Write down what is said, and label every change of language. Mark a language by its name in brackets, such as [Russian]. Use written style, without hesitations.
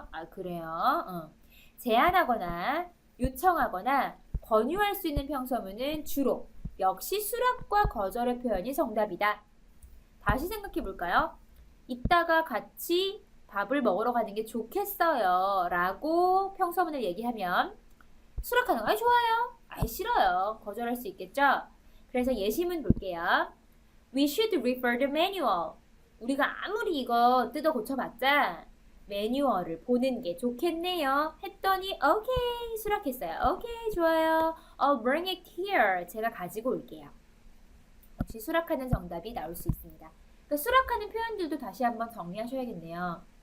[Korean] 그래요. 제안하거나, 요청하거나, 권유할 수 있는 평서문은 주로 역시 수락과 거절의 표현이 정답이다. 다시 생각해 볼까요? 이따가 같이 밥을 먹으러 가는 게 좋겠어요. 라고 평서문을 얘기하면 수락하는 거 좋아요. 싫어요. 거절할 수 있겠죠? 그래서 예시문 볼게요. [English] We should refer the manual. [Korean] 우리가 아무리 이거 뜯어 고쳐봤자 매뉴얼을 보는 게 좋겠네요. 했더니 오케이 수락했어요. 오케이 좋아요. [English] I'll bring it here. [Korean] 제가 가지고 올게요. 역시 수락하는 정답이 나올 수 있습니다. 그러니까 수락하는 표현들도 다시 한번 정리하셔야겠네요.